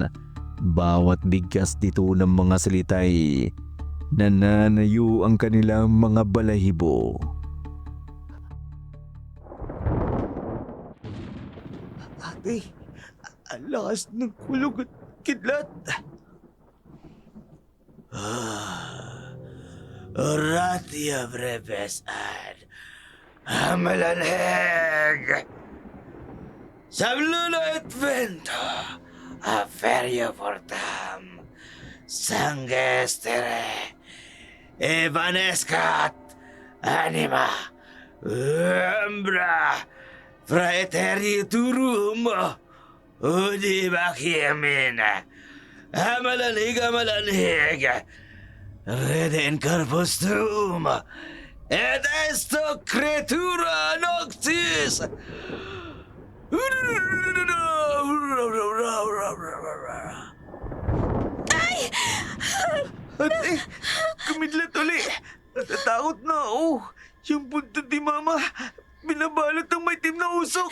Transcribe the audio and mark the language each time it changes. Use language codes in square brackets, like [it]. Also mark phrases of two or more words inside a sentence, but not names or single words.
[tl] Bawat bigkas dito ng mga salitay nananayo ang kanilang mga balahibo. Ate, ang lakas ng kulog at kidlat. [la] Oratia breves ad amalanheg. Sabluna et vento, aferio portam, sangestere, evanescat, anima, umbra, fraeteriturum, udi bachiamin, amalanhig, rede in corpus tuum, et esto creatura noctis. [tl] Ate, kumidlat uli. Natatakot na ako. Yung puntod ni Mama, binabalot ng maitim na usok.